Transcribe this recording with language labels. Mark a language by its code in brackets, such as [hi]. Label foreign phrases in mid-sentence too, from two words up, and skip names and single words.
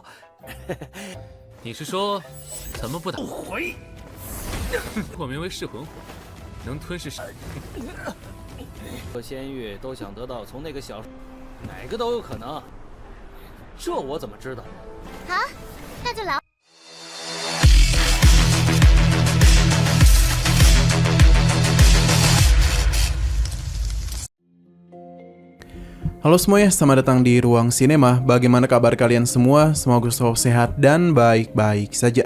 [zh] 你是说咱们不打？回！我名为噬魂火，能吞噬和仙域都想得到从那个小，哪个都有可能。这我怎么知道？好，那就来。 [id] Halo semuanya, selamat datang di Ruang Sinema. Bagaimana kabar kalian semua? Semoga selalu sehat dan baik-baik saja.